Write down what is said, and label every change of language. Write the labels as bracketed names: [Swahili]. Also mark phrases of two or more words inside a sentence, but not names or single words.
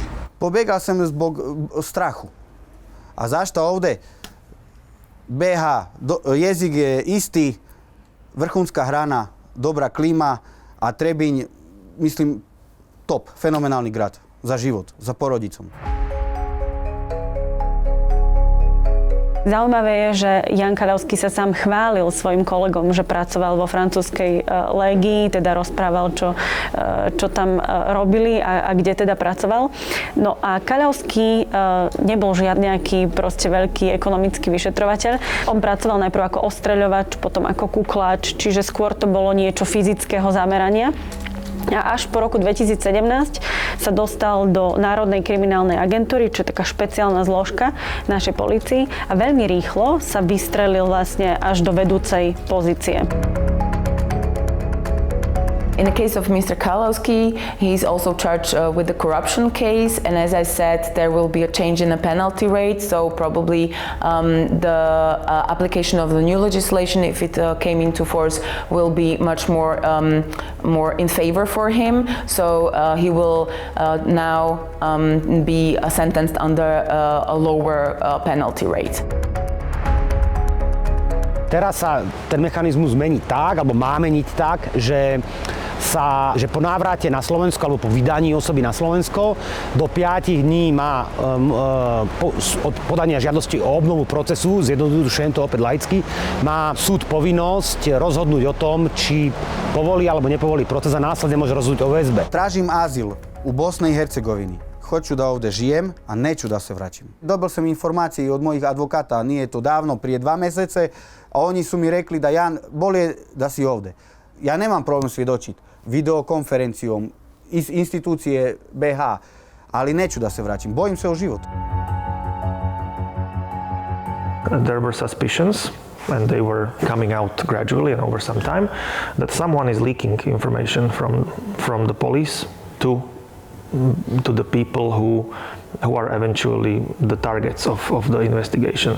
[Bosnian] Pobegao sam zbog strahu. A zašto ovdje? BiH, jezik je isti, vrhunska hrana, dobra klima, a Trebinj, mislim, top, fenomenalni grad za život, za porodicom. [Slovak] Zaujímavé je, že Jan Kalavsky sa sám chválil svojim kolegom, že pracoval vo francúzskej légii, teda rozprával, čo tam robili a kde teda pracoval. No a Kalavsky nebol nejaký proste veľký ekonomický vyšetrovateľ. On pracoval najprv ako ostreľovač, potom ako kukláč, čiže skôr to bolo niečo fyzického zamerania. A až po roku 2017 sa dostal do Národnej kriminálnej agentúry, čo je taká špeciálna zložka našej polícii, a veľmi rýchlo sa vystrelil vlastne až do vedúcej pozície. [English] In the case of Mr. Kalavsky, he's also charged with the corruption case, and as I said, there will be a change in the penalty rate, so probably the application of the new legislation, if it came into force, will be much more in favor for him. So he will now be sentenced under a lower penalty rate. [Slovak] Teraz sa ten mechanizmus mení tak, alebo má meniť tak, že po návrate na Slovensko alebo po vydaní osoby na Slovensko do 5 dní má od podania žiadosti o obnovu procesu, zjednodušujem to opäť laicky, má súd povinnosť rozhodnúť o tom, či povolí alebo nepovolí proces a následne môže rozhodnúť o väzbe. [Bosnian] Tražím azyl u Bosne i Hercegovini. Hoću da ovdje žijem, a neću da se vraćam. Dobil sam informacije od mojih advokata, nije to davno, prije 2 mjesece, a oni su mi rekli da Jan, bolje da si ovdje. Ja nemam problem svjedočiti videokonferencijom iz institucije BiH, ali neću da se vraćam. Bojim se o život. [English] There were suspicions, and they were coming out gradually and over some time, that someone is leaking information from the police to the people who are eventually the targets of the investigations.